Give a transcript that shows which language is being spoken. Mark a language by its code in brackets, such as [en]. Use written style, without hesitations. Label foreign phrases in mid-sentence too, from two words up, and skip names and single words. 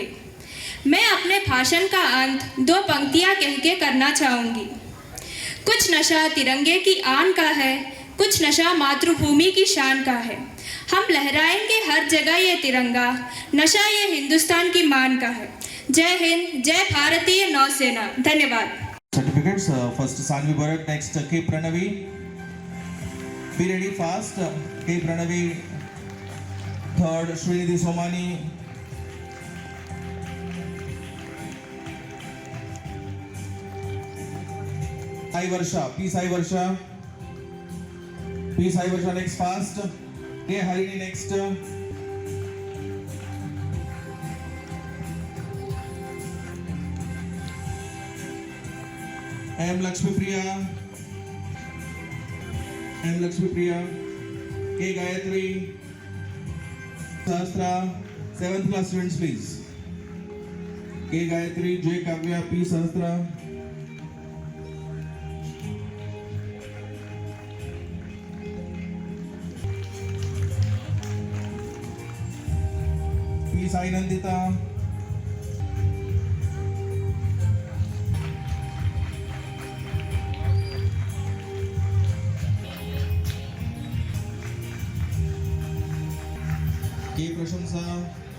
[hi] मैं अपने भाषण का अंत 2 पंक्तियां कह के करना चाहूँगी। कुछ नशा तिरंगे की आन का है, कुछ नशा मातृभूमि की शान का है। हम लहराएंगे हर जगह ये तिरंगा, नशा ये हिंदुस्तान की मान का है। जय हिंद, जय भारतीय नौसेना। धन्यवाद। [en] Certificates, first Sanvi Bharat, next K Pranavi. Be ready fast. K Pranavi, third Srinidhi Somani. Sai Varsha, P Sai Varsha. P Sai Varsha next fast. K Harini next. M Lakshmi Priya. M Lakshmi Priya. K Gayatri. Sastra. 7th class students, please. K. Gayatri, J. Kavya, P. Sahasra. P. Sai Nandita. K. Prashansa.